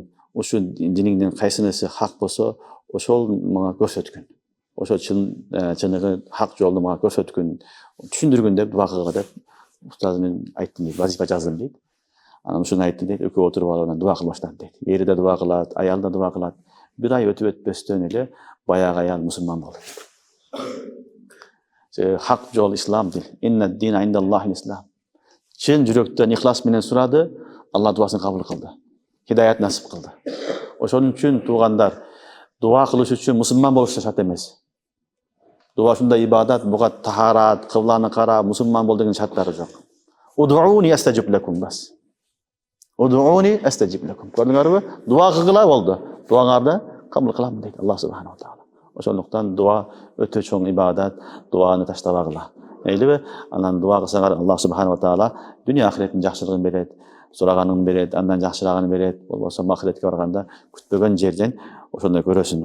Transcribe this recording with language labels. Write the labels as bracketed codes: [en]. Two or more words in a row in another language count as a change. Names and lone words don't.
[ky] Ушул диниңдин кайсынысы хак болсо, ошол мага көрсөткүн. Ошол чыныгы хак жолду мага көрсөткүн, түшүндүргүн" деп дуа кылгыла деп устаз мен айттым дейт, вазифа жаздым дейт. Анан ушуну айтты дейт, экөө отуруп алып анан дуа кылып баштады дейт. Ери да дуа кылат, аял да дуа кылат. Bir ay өтүп өтпөстөн эле баягы аял мусулман болду. Hak жол ислам дейт. [ar] إن الدين عند الله الإسلام. [ky] Чын жүрөктөн ихлас менен сурады, Алла дуасын кабыл кылды. Хидаят насип кылды. Ошон үчүн туугандар, дуа кылыш үчүн мусулман болуш шарт эмес. Дуа ушундай ибадат, буга тахарат, кыбланы кара, мусулман бол деген шарттары жок. [ar] ادعوني أستجب لكم бас. ادعوني أستجب لكم. [ky] Көрдүңөрбү? Дуа кылгыла болду. Дуаңарды кабыл кылам дейт [ar] الله سبحانه وتعالى. [ky] Ошондуктан дуа өтө чоң ибадат, дуаны таштабагыла. Мейлиби? Анан дуа кылсаңар [ar] الله سبحانه وتعالى [ky] дүйнө ахиреттин жакшылыгын берет, сураганын берет, андан жакшырагын берет. Болбосо ахиретке барганда күтпөгөн жерден ошондой көрөсүң.